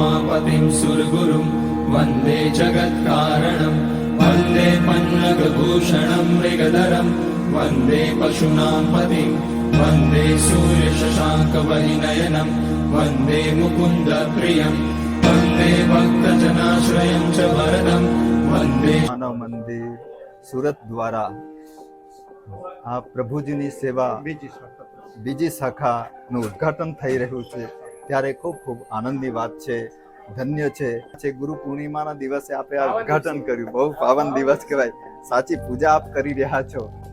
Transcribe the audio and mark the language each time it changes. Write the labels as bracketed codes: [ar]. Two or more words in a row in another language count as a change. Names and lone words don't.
[sa] उमापतिं सुरगुरुं वन्दे जगत्कारणं वन्दे पन्नगभूषणं मृगधरं वन्दे पशूनां पतिं वन्दे सूर्यशशाङ्कवहिनयनं वन्दे मुकुन्दप्रियं वन्दे भक्तजनाश्रयं च वरदं वन्दे [gu] માનવ મંદિર સુરત દ્વારા આ પ્રભુજીની સેવા બીજી શાખાનું ઉદ્ઘાટન થઈ રહ્યું છે ત્યારે ખૂબ ખૂબ આનંદની વાત છે, ધન્ય છે ગુરુ પૂર્ણિમાના દિવસે આપે આ ઉદ્ઘાટન કર્યું, બહુ પાવન દિવસ કહેવાય, સાચી પૂજા આપ કરી રહ્યા છો।